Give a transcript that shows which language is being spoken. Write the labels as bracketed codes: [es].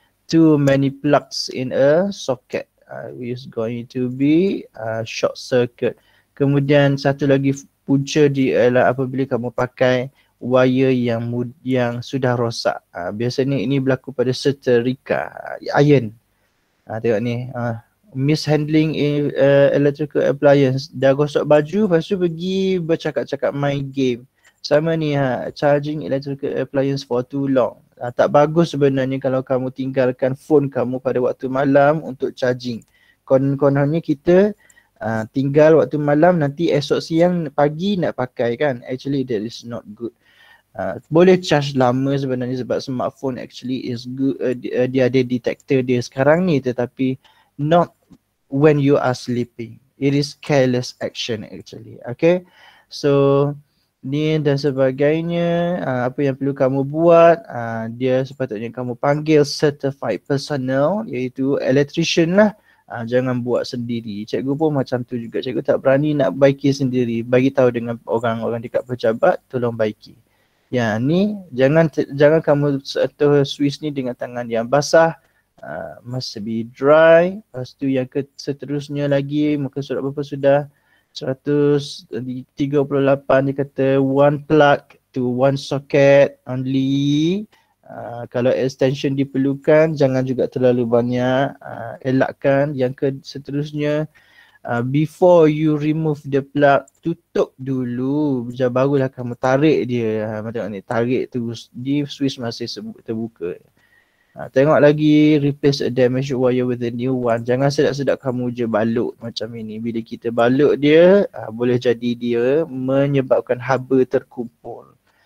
[en] Too many plugs in a socket. Is going to be short circuit. [ms] Kemudian satu lagi punca dia adalah apabila kamu pakai wire yang sudah rosak. Biasanya ini berlaku pada setrika, iron. Tengok ni. [en] Mishandling electrical appliance. [ms] Dah gosok baju, lepas tu pergi bercakap-cakap main game. Sama ni, [en] charging electrical appliance for too long. [ms] Tak bagus sebenarnya kalau kamu tinggalkan phone kamu pada waktu malam untuk charging. Kononnya kita tinggal waktu malam, nanti esok siang pagi nak pakai kan. [en] Actually that is not good. [ms] Boleh charge lama sebenarnya sebab smartphone [en] actually is good. [ms] Dia ada detector dia sekarang ni, tetapi [en] not when you are sleeping. It is careless action actually. [ms] Okay, so ni dan sebagainya. Apa yang perlu kamu buat, dia sepatutnya kamu panggil certified personnel, iaitu electrician lah. Jangan buat sendiri. Cikgu pun macam tu juga. Cikgu tak berani nak baiki sendiri. Bagi tahu dengan orang-orang dekat pejabat, tolong baiki. Ya, ni jangan kamu sentuh switch ni dengan tangan yang basah. [en] Must be dry. [ms] Lepas tu yang seterusnya lagi, muka surat berapa sudah? [en] 138 [ms] dia kata [en] one plug to one socket only. [ms] Kalau extension diperlukan, jangan juga terlalu banyak. Elakkan. Yang seterusnya, [en] before you remove the plug, [ms] tutup dulu. Barulah kamu tarik dia. Tengok ni, tarik tu, di switch masih terbuka. Tengok lagi, [en] replace a damaged wire with a new one. [ms] Jangan sedap-sedap kamu je balut macam ini. Bila kita balut dia, boleh jadi dia menyebabkan haba terkumpul.